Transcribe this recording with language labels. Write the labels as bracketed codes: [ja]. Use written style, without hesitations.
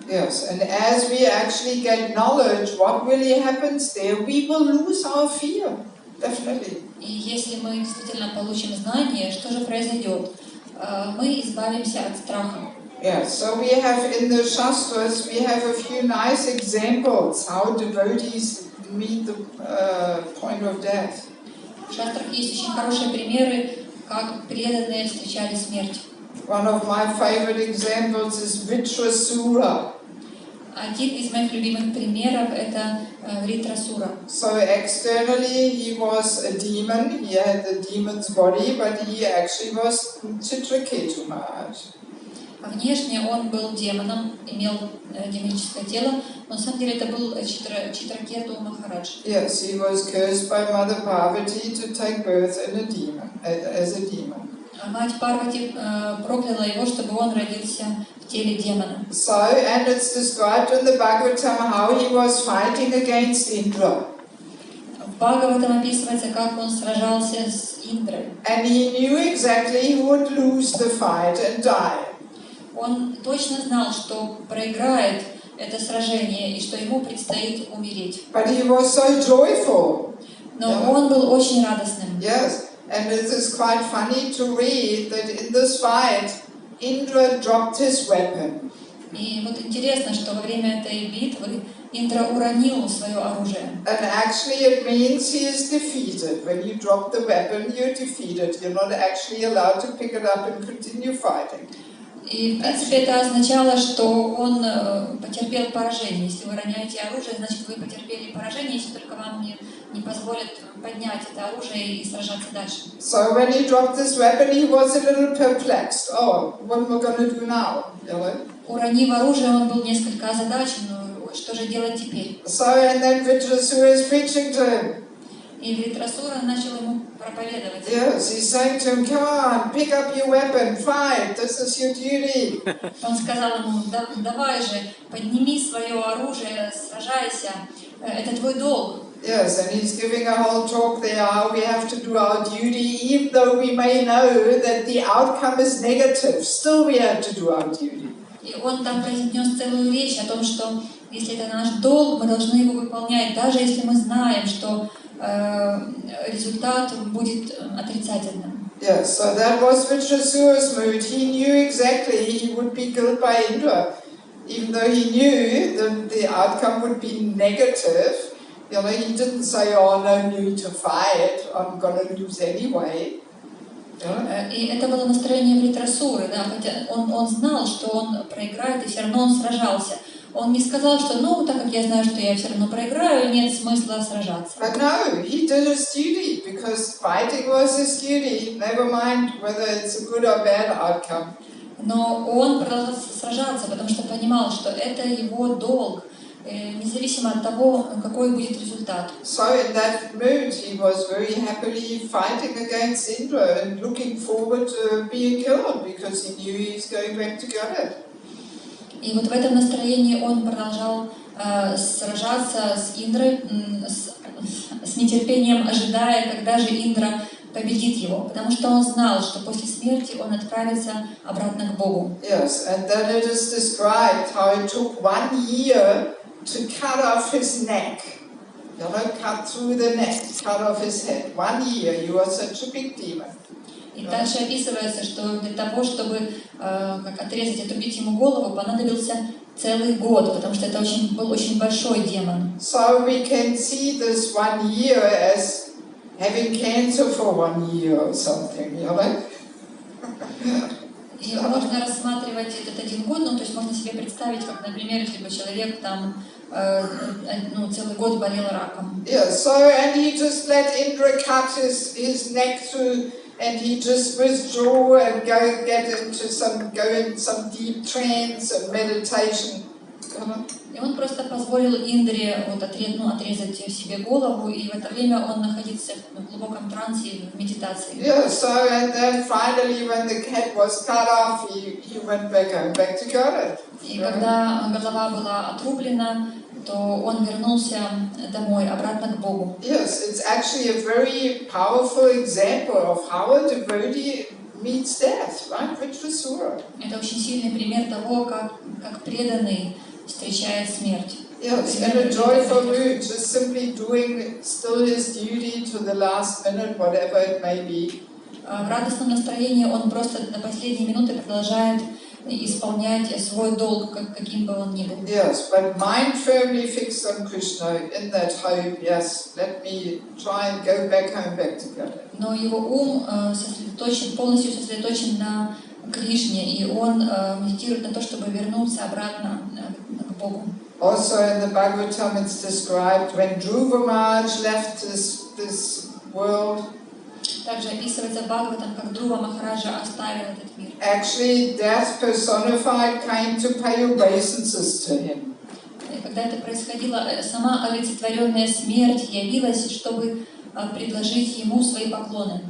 [en] Yes, and as we actually get knowledge what really happens there, we will lose our fear, definitely. [ru] И если мы действительно получим знание, что же произойдет, мы избавимся от страха. [en] Yeah, so we have in the Shastras, we have a few nice examples how devotees meet the point of death. [ru] В шастрах есть очень хорошие примеры, как преданные встречали смерть. [en] One of my favorite examples is Vitrasura. [ru] Один из моих любимых примеров – это Вритрасура. [en] So externally he was a demon, he had the demon's body, but he actually was Chitraketu Maharaj. [ru] Внешне он был демоном, имел демоническое тело, но на самом деле это был Читракету Махарадж. [en] Yes, he was cursed by Mother Parvati to take birth in a demon, as a demon. [ru] Мать Парвати прокляла его, чтобы он родился в теле демона. [en] So, and it's described in the Bhagavatam how he was fighting against Indra. [ru] В Бхагаватам описывается, как он сражался с Индрой. [en] And he knew exactly who would lose the fight and die. [ru] Он точно знал, что проиграет это сражение и что ему предстоит умереть. [en] But he was so joyful. [ru] Но он был очень радостным. [en] Yes, and it is quite funny to read that in this fight, Indra dropped his weapon. [ru] И вот интересно, что во время этой битвы Индра уронил свое оружие. [en] And actually it means he is defeated. When you drop the weapon, you're defeated. You're not actually allowed to pick it up and continue fighting. [ru] И, в принципе, это означало, что он потерпел поражение. Если вы роняете оружие, значит, вы потерпели поражение, если только вам не позволят поднять это оружие и сражаться дальше. [en] So when he dropped this weapon, he was a little perplexed. Oh, what am I going to do now? [ru] Уронив оружие, он был несколько озадачен. Ну, что же делать теперь? [en] So, and then Vitrasura is preaching to him. [ru] И Вритрасура начал ему проповедовать. [en] Yes, he's saying to him, come on, pick up your weapon, fight, this is your duty. [ru] Он сказал ему, давай же, подними свое оружие, сражайся, это твой долг. [en] Yes, and he's giving a whole talk there how we have to do our duty, even though we may know that the outcome is negative, still we have to do our duty. [ru] И он там произнес целую речь о том, что если это наш долг, мы должны его выполнять, даже если мы знаем, что результат будет отрицательным. [en] Yes, so that was Vitrasura's mood. He knew exactly he would be killed by Indra, even though he knew that the outcome would be negative. You know, he didn't say, "Oh, no need to fight. I'm going to lose anyway." [ru] И это было настроение Вритрасуры, да, хотя он знал, что он проиграет, и все равно он сражался. Он не сказал, что, ну, так как я знаю, что я все равно проиграю, нет смысла сражаться. [en] But no, he did his duty, because fighting was his duty, never mind whether it's a good or bad outcome. [ru] Но он продолжал сражаться, потому что понимал, что это его долг, независимо от того, какой будет результат. [en] So in that mood, he was very happily fighting against Indra and looking forward to being killed, because he knew he was going back to Godhead. [ru] И вот в этом настроении он продолжал сражаться с Индрой, с нетерпением ожидая, когда же Индра победит его, потому что он знал, что после смерти он отправится обратно к Богу. [en] Yes, and then it is described how it took 1 year to cut off his neck. You know, cut through the neck, cut off his head. 1 year, he was such a big demon. [ru] И дальше описывается, что для того, чтобы как отрезать, отрубить ему голову, понадобился целый год, потому что это был очень большой демон. [en] So we can see this 1 year as having cancer for 1 year or something, you know? [ru] И можно рассматривать этот 1 год, ну, то есть можно себе представить, как, например, если бы человек там целый год болел раком. [en] Yeah, so and he just let Indra cut his neck through. And he just withdraw and go in some deep trance and meditation. [ru] И он просто позволил Индре отрезать себе голову, и в это время он находился в глубоком трансе, в медитации. [en] Yeah, so and then finally when the head was cut off, he went back to Godhead. [ru] И когда голова была отрублена, то он вернулся домой, обратно к Богу. [en] Yes, it's actually a very powerful example of how a devotee meets death, right? Vitrasura. [ru] Это очень сильный пример того, как преданный встречает смерть. [en] Yes, in a joyful mood, just simply doing still his duty to the last minute, whatever it may be. [ru] В радостном настроении он просто до последней минуты продолжает исполнять свой долг, каким бы он ни был. [en] Yes, but mind firmly fixed on Krishna in that hope, yes, let me try and go back home back together. [ru] Но его ум полностью сосредоточен на Кришне, и он медитирует на то, чтобы вернуться обратно к Богу. [en] Also in the Bhagavatam it's described when Dhruva Maharaj left this world. [ru] Также описывается Бхагаватам, как Dhruva Махараджа оставил этот мир. [en] Actually, death personified came to pay obeisances to him. [ru] Когда это происходило, сама олицетворенная смерть явилась, чтобы предложить ему свои поклоны.